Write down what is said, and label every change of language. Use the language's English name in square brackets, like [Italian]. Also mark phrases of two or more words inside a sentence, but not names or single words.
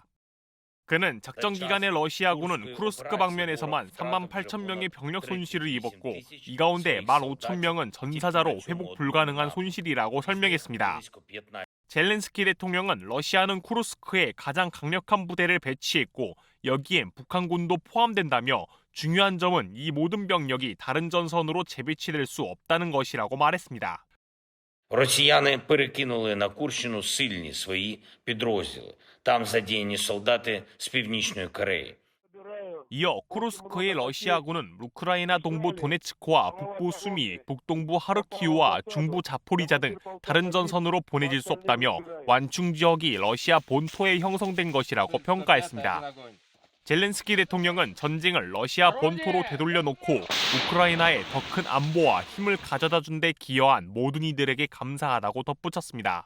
[Korean] 그는 작전 기간에 러시아군은 쿠르스크 방면에서만 3만 8천 명의 병력 손실을 입었고 이 가운데 1만 5천 명은 전사자로 회복 불가능한 손실이라고 설명했습니다. 젤렌스키 대통령은 러시아는 쿠르스크에 가장 강력한 부대를 배치했고 여기엔 북한군도 포함된다며 중요한 점은 이 모든 병력이 다른 전선으로 재배치될 수 없다는 것이라고 말했습니다. [Ukrainian] Росіяни перекинули на Курщину сильні свої підрозділи. Там задіяні солдати з Північної Кореї. [Korean] 이어 쿠르스크의 러시아군은 우크라이나 동부 도네츠크와 북부 수미, 북동부 하르키우와 중부 자포리자 등 다른 전선으로 보내질 수 없다며 완충 지역이 러시아 본토에 형성된 것이라고 평가했습니다. 젤렌스키 대통령은 전쟁을 러시아 본토로 되돌려놓고 우크라이나에 더 큰 안보와 힘을 가져다 준 데 기여한 모든 이들에게 감사하다고 덧붙였습니다.